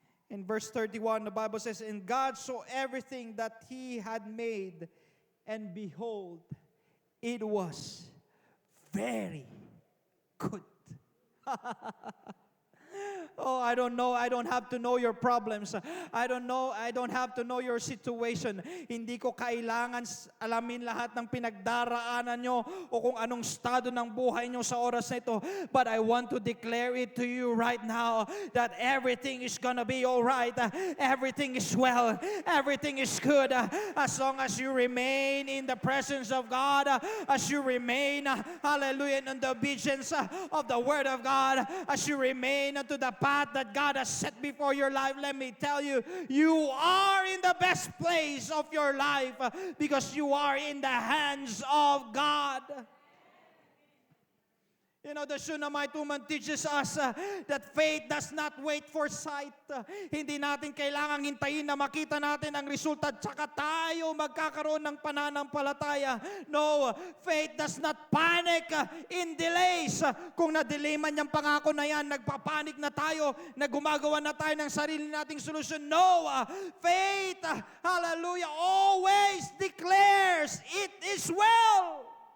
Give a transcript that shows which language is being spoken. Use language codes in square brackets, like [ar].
[en] In verse 31, the Bible says, and God saw everything that He had made, and behold, it was very good. Oh, I don't know. I don't have to know your problems. I don't know. I don't have to know your situation. [tl] Hindi ko kailangan alamin lahat ng pinagdaraanan nyo o kung anong estado ng buhay nyo sa oras na ito. [en] But I want to declare it to you right now that everything is gonna be all right. Everything is well. Everything is good. As long as you remain in the presence of God, as you remain, hallelujah, in the obedience of the Word of God, as you remain unto the path that God has set before your life, let me tell you, you are in the best place of your life because you are in the hands of God. You know, the Shunammite woman teaches us that faith does not wait for sight. [tl] Hindi natin kailangang hintayin na makita natin ang resulta at saka tayo magkakaroon ng pananampalataya. [en] No, faith does not panic in delays. [tl] Kung na-delay man yung pangako na yan, nagpapanik na tayo, na gumagawa na tayo ng sarili nating solusyon. [en] No, faith, hallelujah, always declares it is well.